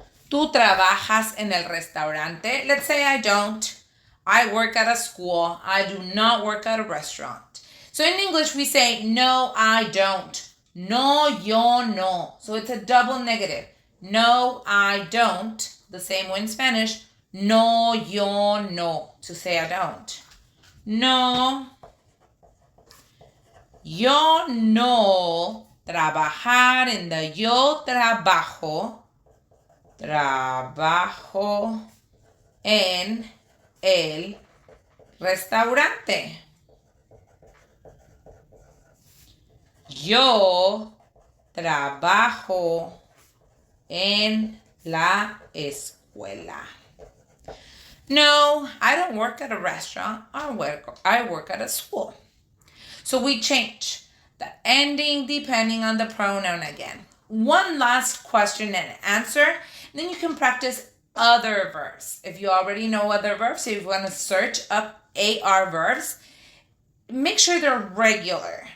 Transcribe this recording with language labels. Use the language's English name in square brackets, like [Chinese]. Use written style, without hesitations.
[Spanish] Tú trabajas en el restaurante. [English] Let's say I don't. I work at a school. I do not work at a restaurant. So in English, we say, no, I don't. [Spanish] No, yo no. [English] So it's a double negative. No, I don't. The same way in Spanish. [Spanish] No, yo no. [English] To say I don't. [Spanish] No, yo no trabajar [English] in the [Spanish] yo trabajo. Trabajo en el restaurante. Yo trabajo en la escuela. [English] No, I don't work at a restaurant. I work at a school. So we change the ending depending on the pronoun again. One last question and answer. Then you can practice other verbs. If you already know other verbs, if you want to search up AR verbs, make sure they're regular.